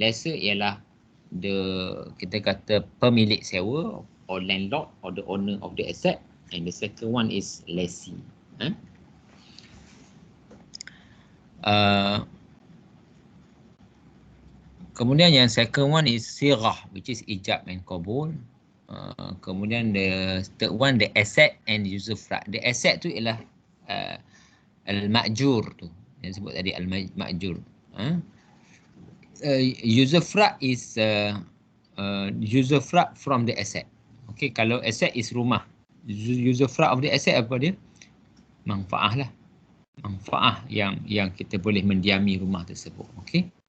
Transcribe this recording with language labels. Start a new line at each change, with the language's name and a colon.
Malay: Lessor ialah kita kata pemilik sewa
English: or landlord or the owner of the asset, and the second one is lessee.
Malay: Kemudian yang
English: second one is sirah, which is ijab and qabul. Kemudian the third one, the asset and usufruct. The asset
Malay: tu ialah al-ma'jur tu, yang sebut tadi al-ma'jur.
English: Usufruct is usufruct from the asset. Okay,
Malay: kalau
English: asset is rumah, usufruct of the asset
Malay: apa dia? Manfaah lah. Manfaah yang kita boleh mendiami rumah tersebut. Okay.